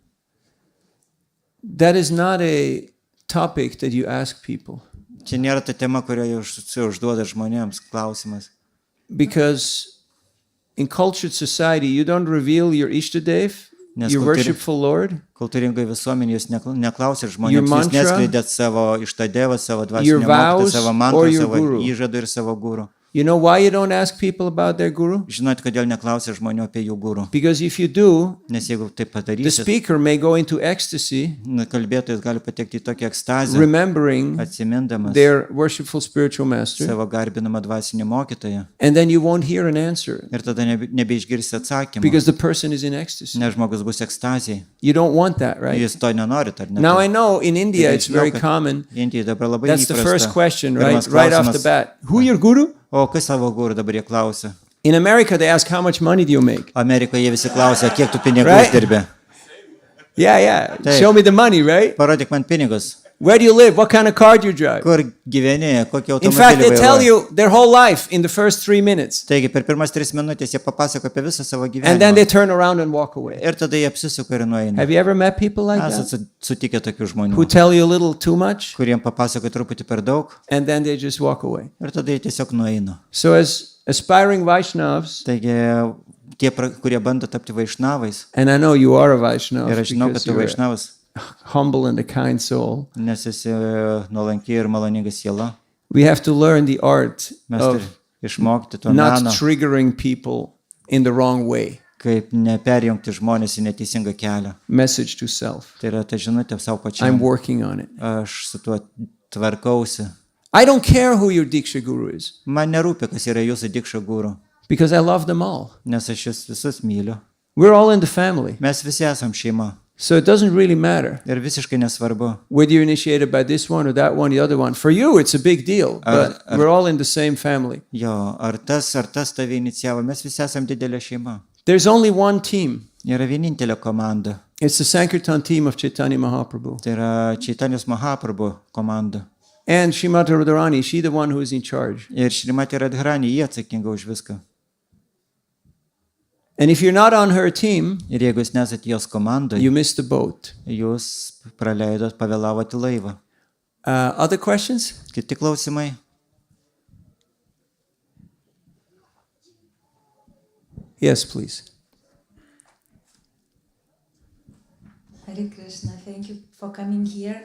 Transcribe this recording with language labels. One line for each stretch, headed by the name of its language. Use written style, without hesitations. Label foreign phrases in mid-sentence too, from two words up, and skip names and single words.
English: That is not a topic that you ask people
Lithuanian: Čia nėra ta tema, kurioje užduoda žmonėms klausimas.
English: because in cultured society you don't reveal your Ishtadev,
Lithuanian: Nes
English: your
Lithuanian: kultūri-
English: worshipful Lord,
Lithuanian: Kultūringai visuomenė jūs neklausė
English: Your
Lithuanian: žmonėms, jūs
English: mantra,
Lithuanian: neskleidėt savo ištadėvą, savo
English: your
Lithuanian: dvasinę mokytą,
English: vows,
Lithuanian: savo
English: or
Lithuanian: mantrą,
English: your
Lithuanian: savo
English: guru.
Lithuanian: įžadų ir savo gūrų.
English: You know why you don't ask people about their guru?
Lithuanian: Žinot, kodėl neklausė žmonių apie jų gūrų?
English: Because if you do,
Lithuanian: Nes jeigu taip
English: the
Lithuanian: padarysit,
English: speaker may go into ecstasy,
Lithuanian: kalbėtojas gali patekti į tokią ekstazę,
English: remembering
Lithuanian: atsimindamas
English: their worshipful spiritual master,
Lithuanian: savo garbinamą dvasinį mokytoją.
English: and then you won't hear an answer
Lithuanian: Ir tada nebeišgirsi atsakymą,
English: because the person is in ecstasy.
Lithuanian: nes žmogus bus ekstazijai.
English: You don't want that, right?
Lithuanian: Jūs to nenorit, ar ne?
English: Now I know in India Yeah, it's very
Lithuanian: žinau, kad
English: common.
Lithuanian: Indijai dabar labai
English: That's the first
Lithuanian: įprasta.
English: question,
Lithuanian: Pirmas
English: right off the
Lithuanian: klausimas,
English: bat. Who your guru?
Lithuanian: O kas savo gūrų dabar jie klausia?
English: In America they ask how much money do you make?
Lithuanian: Amerikoje jie visi klausia, kiek tu pinigų
English: Right?
Lithuanian: uždirbi.
English: Yeah.
Lithuanian: Taip.
English: Show me the money, right?
Lithuanian: Parodyk man pinigus.
English: Where do you live? What kind of car do you drive?
Lithuanian: Kur gyveni, kokį
English: In fact,
Lithuanian: automobilį
English: they tell
Lithuanian: vairuoji.
English: you their whole life in the first 3 minutes.
Lithuanian: Taigi per pirmas 3 minutės jie papasako apie visą savo
English: And then they
Lithuanian: gyvenimą.
English: turn around and walk away.
Lithuanian: Ir tada jie apsisuka ir nueina.
English: Have you ever met people like
Lithuanian: Esat
English: that?
Lithuanian: sutikę tokių
English: Who
Lithuanian: žmonių,
English: tell you a little too much
Lithuanian: kuriem papasako truputį per daug
English: and then they just walk away.
Lithuanian: ir tada jie tiesiog nueina.
English: So as aspiring Vaishnavas,
Lithuanian: Taigi tie, kurie bando tapti vaišnavais,
English: and I know you are a Vaishnav
Lithuanian: ir aš žinau, kad
English: because
Lithuanian: tu
English: you're a
Lithuanian: vaišnavas,
English: humble and a kind soul,
Lithuanian: nes esi nuolanki ir maloninga siela,
English: we have to learn the art
Lithuanian: mes
English: of
Lithuanian: turime išmokti to
English: not
Lithuanian: meno,
English: triggering people in the wrong way.
Lithuanian: kaip neperjungti žmonės į neteisingą kelią.
English: Message to self.
Lithuanian: Tai yra ta žinutė savo
English: I'm
Lithuanian: pačiam.
English: working on it.
Lithuanian: Aš su tuo tvarkausi.
English: I don't care who your Diksha guru is.
Lithuanian: Man nerūpi, kas yra jūsų dikša gūrų.
English: because I love them all.
Lithuanian: nes aš jūs visus myliu.
English: We're all in the family.
Lithuanian: Mes visi esam šeima.
English: So it doesn't really matter
Lithuanian: Ir visiškai nesvarbu.
English: whether you're initiated by this one or that one, the other one. For you, it's a big deal, but we're all in the same family.
Lithuanian: Jo, ar tas tave inicijavo, mes visi esam didelė šeima.
English: There's only one team.
Lithuanian: Yra vienintelė komanda.
English: It's the Sankirtan team of Chaitanya Mahaprabhu.
Lithuanian: Tai yra Čaitanijos Mahaprabhu komanda.
English: And Srimati Radharani, she's the one who is in charge.
Lithuanian: Ir Šrimati Radharani, jie atsakinga už viską.
English: And if you're not on her team,
Lithuanian: Ir jeigu jūs nesat jos komandai,
English: you miss the boat.
Lithuanian: jūs praleidot, pavėlavot į laivą.
English: Other questions?
Lithuanian: Kiti klausimai?
English: Yes, please. Hare Krishna, thank you for coming here.